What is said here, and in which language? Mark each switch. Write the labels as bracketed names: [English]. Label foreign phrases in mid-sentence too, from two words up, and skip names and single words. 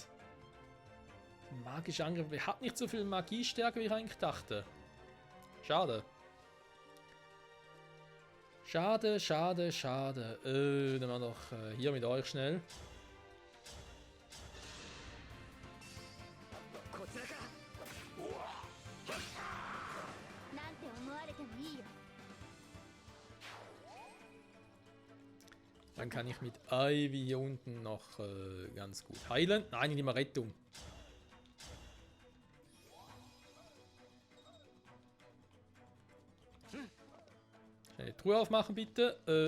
[German] Magischer Angriff, er hat nicht so viel Magiestärke, wie ich eigentlich dachte. Schade. Schade, schade, schade. Dann machen wir doch hier mit euch schnell. [Japanese] こちらかなんて思われてもいいよ。 [German] Dann kann ich mit Ivy hier unten noch ganz gut heilen. Nein, nicht mal Rettung. Schnell die Truhe aufmachen, bitte.